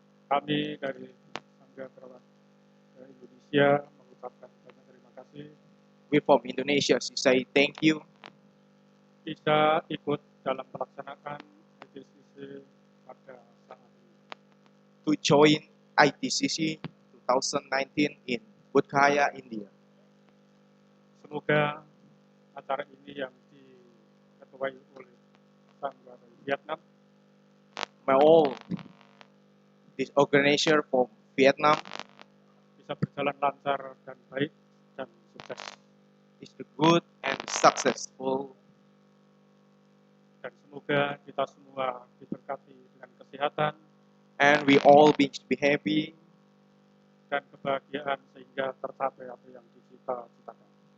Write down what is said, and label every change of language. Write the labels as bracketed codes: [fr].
[id] kami dari Sangga Perawat Indonesia mengucapkan banyak terima kasih [en] we from Indonesia to say thank you [id] bisa ikut dalam pelaksanaan ITCC pada saat ini. [en] to join ITCC 2019 in Bodhgaya, India. [id] Semoga acara ini yang diketuai oleh Sangga dari Vietnam [en] May all this organizer from Vietnam [id] bisa berjalan lancar dan baik dan sukses. [en] is good and successful, [id] Dan semoga kita semua diberkati dengan kesehatan [en] and we all be happy [id] dan kebahagiaan sehingga tercapai apa yang dicita-citakan.